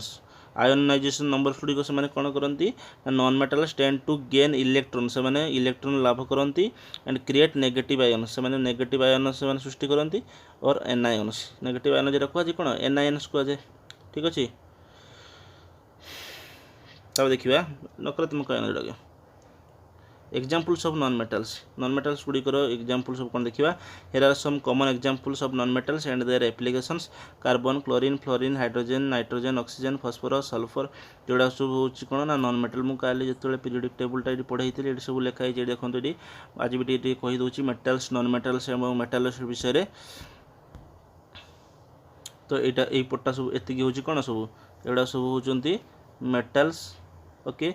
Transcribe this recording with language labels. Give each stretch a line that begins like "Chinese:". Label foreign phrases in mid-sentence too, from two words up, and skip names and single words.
English: ionization number
Odia: ଗୁଡ଼ିକ ସେମାନେ କ'ଣ କରନ୍ତି ନା
English: non metals tend to gain electron,
Odia: ସେମାନେ ଇଲେକ୍ଟ୍ରନ୍ ଲାଭ କରନ୍ତି,
English: and create negative ions,
Odia: ସେମାନେ
English: negative ions
Odia: ସେମାନେ ସୃଷ୍ଟି କରନ୍ତି,
English: or anions. negative ion
Odia: ଯେଟା କୁହାଯାଏ କ'ଣ ଏନାୟନ୍ସ କୁହାଯାଏ, ଠିକ୍ ଅଛି। ତାପରେ ଦେଖିବା ନକାରାତ୍ମକ ଆୟନ ଯେଉଁଟାକି
English: examples of non-metals.
Odia: Non-metals ଗୁଡ଼ିକର examples ସବୁ କ'ଣ ଦେଖିବା।
English: Here are some common examples of non-metals and their applications. Carbon, chlorine, fluorine, hydrogen, nitrogen, oxygen, phosphorus, sulfur,
Odia: ଯେଉଁଟା ସବୁ ହେଉଛି କ'ଣ ନା
English: non metal.
Odia: ମୁଁ କାଲି ଯେତେବେଳେ
English: periodic tableଟା
Odia: ଏଠି ପଢ଼େଇଥିଲି ଏଠି ସବୁ ଲେଖା ହେଇଛି, ଏଠି ଦେଖନ୍ତୁ, ଏଠି ଆଜି ବି ଟିକେ କହିଦେଉଛି
English: metals, non metals
Odia: ଏବଂ ମେଟାଲ୍ସ ବିଷୟରେ। ତ ଏଇଟା ଏଇ ପଟଟା ସବୁ ଏତିକି ହେଉଛି କ'ଣ ସବୁ ଏଗୁଡ଼ା ସବୁ ହେଉଛନ୍ତି
English: metals, okay.